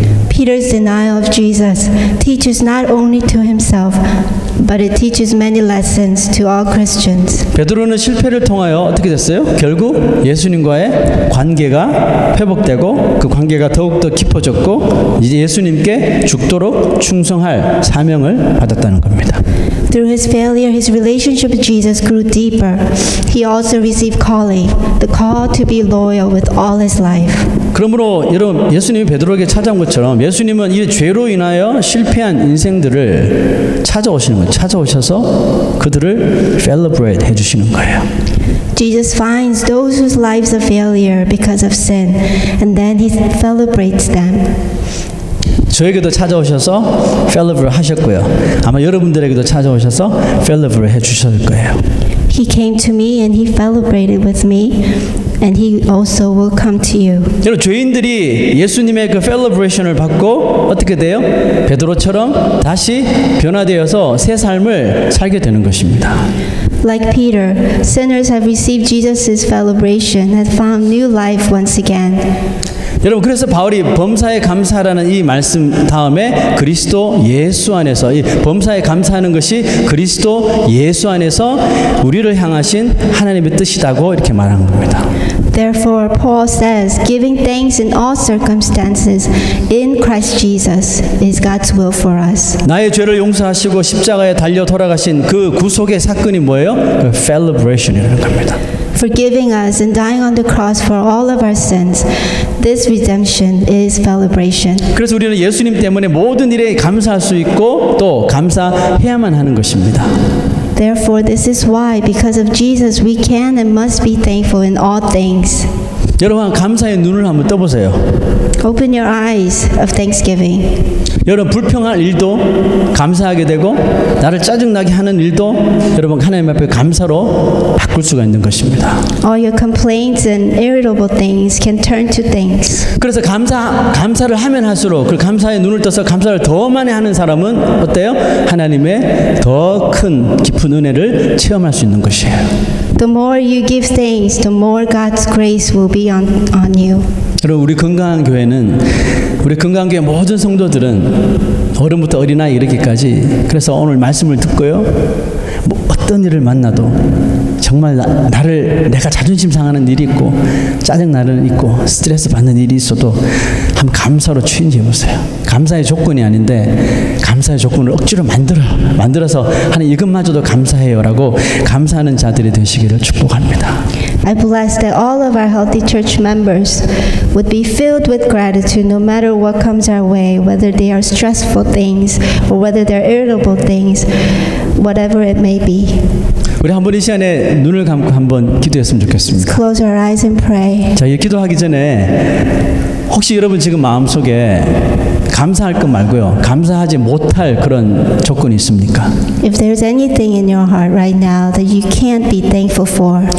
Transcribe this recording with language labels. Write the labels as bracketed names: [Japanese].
[English] Peter's denial of Jesus teaches not only to himself, but it teaches many lessons to all Christians. [Korean] 베드로는 실패를 통하여 어떻게 됐어요? 결국 예수님과의 관계가 회복되고 그 관계가 더욱더 깊어졌고 이제 예수님께 죽도록 충성할 사명을 받았다는 겁니다. [English] Through his failure, his relationship with Jesus grew deeper. He also received calling, the call to be loyal with all his life. [Korean] 그러므로 여러분 예수님이 베드로에게 찾아온 것처럼 예수님은 이 죄로 인하여 실패한 인생들을 찾아오시는 거예요. 찾아오셔서 그들을 celebrate 해주시는 거예요. [English] Jesus finds those whose lives are failure because of sin, and then he celebrates them. [Korean] 저에게도 찾아오셔서 celebrate 하셨고요. 아마 여러분들에게도 찾아오셔서 celebrate 해주실 거예요. [English] He came to me and he celebrated with me, and he also will come to you. [Korean] 여러분 죄인들이 예수님의 그 celebration을 받고 어떻게 돼요? 베드로처럼 다시 변화되어서 새 삶을 살게 되는 것입니다. [English] Like Peter, sinners have received Jesus' celebration, have found new life once again. [Korean] 여러분 그래서 바울이 범사에 감사하라는 이 말씀 다음에 그리스도 예수 안에서 이 범사에 감사하는 것이 그리스도 예수 안에서 우리를 향하신 하나님의 뜻이라고 이렇게 말하는 겁니다. [English] Therefore, Paul says, giving thanks in all circumstances in Christ Jesus is God's will for us. [Korean] 나의 죄를 용서하시고 십자가에 달려 돌아가신 그 구속의 사건이 뭐예요? 그 celebration이라는 겁니다. [English] Forgiving us and dying on the cross for all of our sins, this redemption is celebration. [Korean] 그래서 우리는 예수님 때문에 모든 일에 감사할 수 있고 또 감사해야만 하는 것입니다. [English] Therefore, this is why, because of Jesus, we can and must be thankful in all things. [Korean] 여러분 감사의 눈을 한번 떠보세요. [English] Open your eyes of thanksgiving. [Korean] 여러분 불평할 일도 감사하게 되고 나를 짜증나게 하는 일도 여러분 하나님 앞에 감사로 바꿀 수가 있는 것입니다. [English] All your complaints and irritable things can turn to thanks. [Korean] 그래서 감사를 하면 할수록 그 감사의 눈을 떠서 감사를 더 많이 하는 사람은 어때요? 하나님의 더 큰 깊은 은혜를 체험할 수 있는 것이에요. [English] The more you give thanks, the more God's grace will be on you. [Korean] 여러분 우리 건강한 교회는 우리 건강한 교회 모든 성도들은 어른부터 어린아이 이렇게까지 그래서 오늘 말씀을 듣고요. 뭐 어떤 일을 만나도 정말 내가 자존심 상하는 일이 있고 짜증나는 있고 스트레스 받는 일이 있어도 한번 감사로 취인해 보세요. 감사의 조건이 아닌데 감사의 조건을 억지로 만들어서 하나님 이것마저도 감사해요라고 감사하는 자들이 되시기를 축복합니다. [English] I bless that all of our healthy church members would be filled with gratitude no matter what comes our way, whether they are stressful things or whether they're irritable things, whatever it may be. [Korean] 우리 한번 이 시간에 눈을 감고 한번 기도했으면 좋겠습니다. [English] Close our eyes and pray. [Korean] 자, 이 기도하기 전에 혹시 여러분 지금 마음속에 감사할 것 말고요. 감사하지 못할 그런 조건이 있습니까? [English] If there's anything in your heart right now that you can't be thankful for,